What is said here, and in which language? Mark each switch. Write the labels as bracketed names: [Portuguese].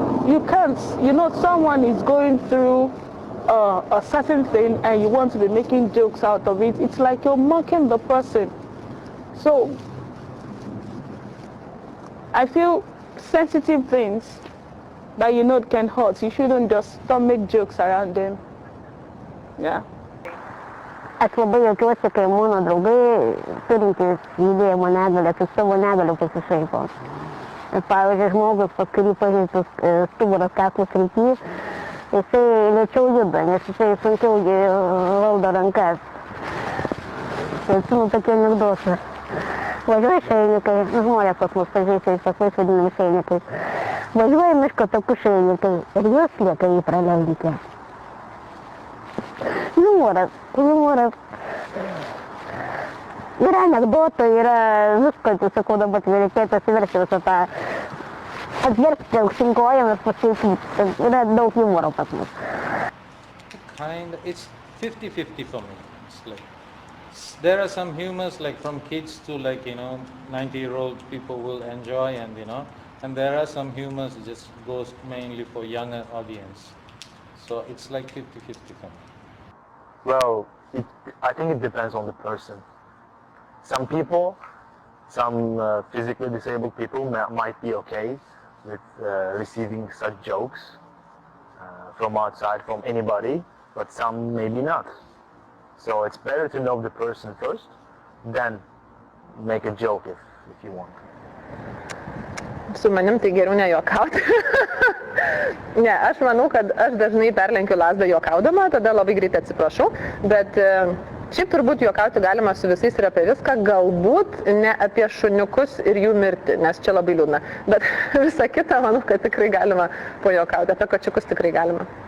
[English] You can't, someone is going through a certain thing and you want to be making jokes out of it. It's like you're mocking the person. So I feel sensitive things that can hurt. You shouldn't just don't make jokes around them. Yeah. [Lithuanian] Aš labai jaučiuosi, kai mano draugai turintys judėjimo negalią, su savo negaliu pasišaipo. Pavyzdžiui, žmogus, pas kurį pažeistas stuburas kaklo srity, jisai lėčiau juda, nes jisai sunkiau valdo rankas. Tai atsimenu tokie anekdotai. Važiuoja šeimininkai, žmonės pas mus pažeistais paklais vadinami šeimininkai. Važiuoja miško takų šeimininkai ir juos lieka jį praleidyti. Humoras. Yra anekdotų, yra visko, tai sakau, dabar reikėtų atsiversti visą tą, atversti aukštyn kojom ir paskaityti. Yra daug humoro pas mus. [English] It's 50-50 for me. It's like, there are some humors like from kids to 90-year-old people will enjoy and there are some humors just goes mainly for younger audience. So it's like 50-50 for me. Well, I think it depends on the person. Some people, some physically disabled people might be okay with receiving such jokes from outside, from anybody, but some maybe not. So it's better to know the person first, then make a joke if you want. [Lithuanian] Su manim tai geriau nejuokauti. Ne, aš manau, kad aš dažnai perlenkiu lazdą juokaudama, tada labai greitai atsiprašau, bet šiaip turbūt juokauti galima su visais ir apie viską, galbūt ne apie šuniukus ir jų mirtį, nes čia labai liūdna, bet visą kitą manau, kad tikrai galima pajuokauti, apie kačiukus tikrai galima.